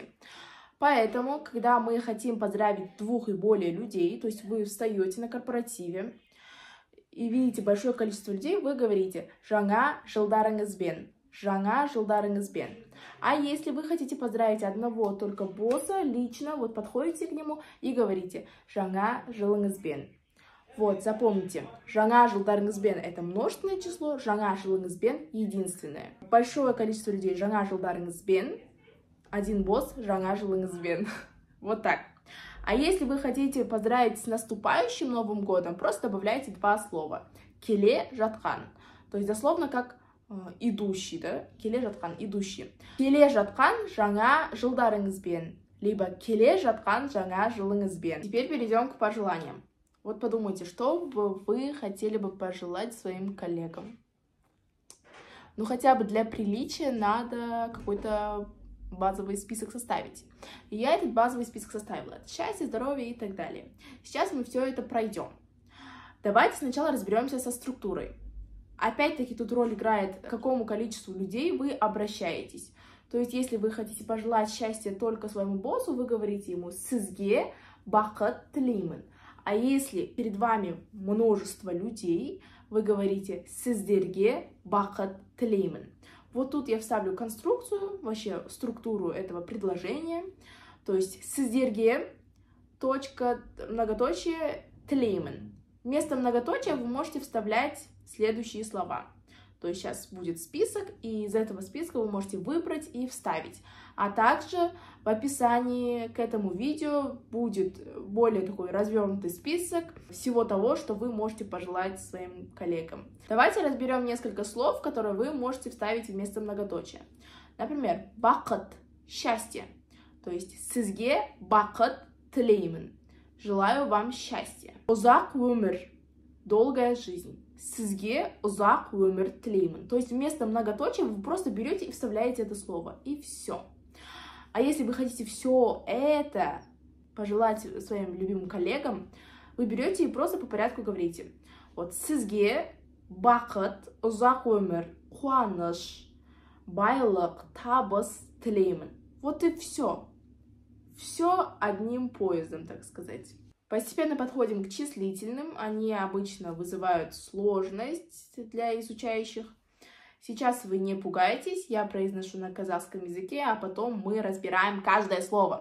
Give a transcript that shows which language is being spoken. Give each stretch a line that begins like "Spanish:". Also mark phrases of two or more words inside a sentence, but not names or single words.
Russian: Поэтому, когда мы хотим поздравить двух и более людей, то есть вы встаете на корпоративе и видите большое количество людей, вы говорите
Kazakh: «Жаңа жылдарыңызбен», «Жаңа жылдарыңызбен».
Russian: А если вы хотите поздравить одного только босса лично, вот подходите к нему и говорите
Kazakh: «Жаңа жылыңызбен».
Russian: Вот, запомните,
Kazakh: «Жаңа жылдарыңызбен» —
Russian: это множественное число,
Kazakh: «Жаңа жылыңызбен» —
Russian: единственное. Большое количество людей
Kazakh: «Жаңа жылдарыңызбен»,
Russian: один босс
Kazakh: «Жаңа жылыңызбен».
Russian: Вот так. А если вы хотите поздравить с наступающим Новым годом, просто добавляйте два слова.
Kazakh: «Келе жатқан»,
Russian: то есть дословно как идущий, да?
Kazakh: «Келе жатқан» — идущий. «Келе жатқан жаңа жылдарыңызбен», либо «Келе жатқан жаңа жылыңызбен».
Russian: Теперь перейдем к пожеланиям. Вот подумайте, что бы вы хотели бы пожелать своим коллегам? Ну, хотя бы для приличия надо какой-то базовый список составить. И я этот базовый список составила. Это счастье, здоровье и так далее. Сейчас мы все это пройдем. Давайте сначала разберемся со структурой. Опять-таки тут роль играет, к какому количеству людей вы обращаетесь. То есть, если вы хотите пожелать счастья только своему боссу, вы говорите ему
Kazakh: «Сізге бақыт тілеймін».
Russian: А если перед вами множество людей, вы говорите
Kazakh: «Сіздерге бақыт тілеймін».
Russian: Вот тут я вставлю конструкцию, вообще структуру этого предложения. То есть «Сіздерге», точка, многоточие, «тілеймін». Вместо многоточия вы можете вставлять следующие слова. То есть сейчас будет список, и из этого списка вы можете выбрать и вставить. А также в описании к этому видео будет более такой развернутый список всего того, что вы можете пожелать своим коллегам. Давайте разберем несколько слов, которые вы можете вставить вместо многоточия. Например, бақыт – счастье. То есть
Kazakh: «Сізге бақыт тілеймін».
Russian: Желаю вам счастья.
Kazakh: Ұзақ өмір –
Russian: долгая жизнь.
Kazakh: «Сізге ұзақ өмір тілеймін».
Russian: То есть вместо многоточия вы просто берете и вставляете это слово. И все. А если вы хотите все это пожелать своим любимым коллегам, вы берете и просто по порядку говорите.
Kazakh: Вот «Сізге бақыт, ұзақ өмір, қуаныш, байлық, табыс тілеймін».
Russian: Вот и все. Все одним поездом, так сказать. Постепенно подходим к числительным. Они обычно вызывают сложность для изучающих. Сейчас вы не пугайтесь, я произношу на казахском языке, а потом мы разбираем каждое слово.